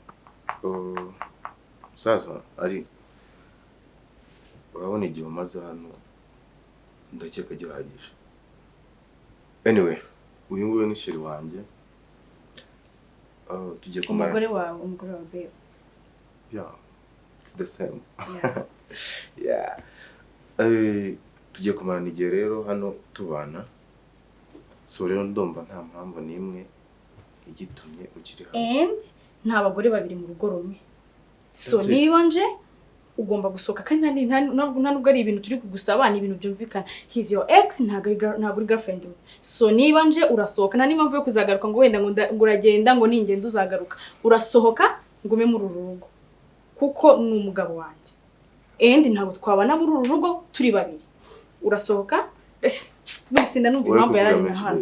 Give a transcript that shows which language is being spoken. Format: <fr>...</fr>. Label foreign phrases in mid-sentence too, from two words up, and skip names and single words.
<rw>sasa ari urabona igihe umaze hano ndakeka gihagije anyway uyu nguyu ni sheri wanjye tugiye kumara umugore wawe babe</rw> <en>yeah it's the same yeah</en> <rw>tugiye kumarana igihe rero hano tubana so rero ndumva nta mpamvu n'imwe igitumye ukiri hano and nta bagore babiri mu rugo rumwe so niba nje ugomba gusohoka kandi nta nubwo ari ibintu turi kugusaba ni ibintu byumvikana</rw> <en>he's your ex</en> <rw>ntago uri girlfriend so niba nje urasohoka nta n'impamvu yo kuzagaruka ngo wenda ngo uragenda ngo ningenda uzagaruka urasohoka ngume muri uru rugo kuko ni umugabo wanjye and ntabwo twabana muri uru rugo turi babiri urasohoka bisi nanumva impamvu yarari na hano</rw>